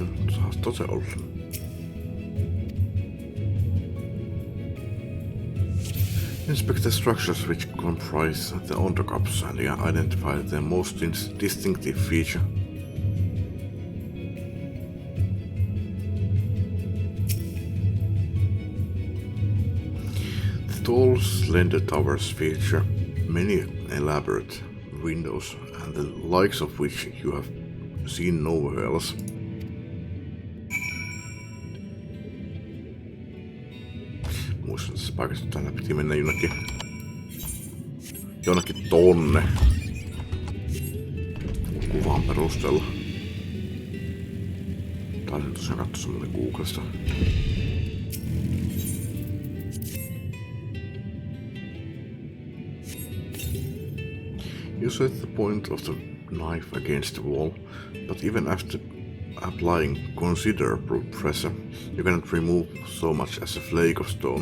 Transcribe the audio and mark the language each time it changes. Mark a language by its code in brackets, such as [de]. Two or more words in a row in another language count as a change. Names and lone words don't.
[fi] Saattaa se olla. [en] Inspect the structures which comprise the undercups and identify their most distinctive feature. The tall, slender towers feature many elaborate windows and the likes of which you have seen nowhere else. [fi] Muistan tässä paikassa, että tänne piti mennä jonnekin tonne kuvan perusteella. Taisin tosiaan katsoa semmoinen Googlesta. [en] You set the point of the knife against the wall, but even after applying considerable pressure, you cannot remove so much as a flake of stone.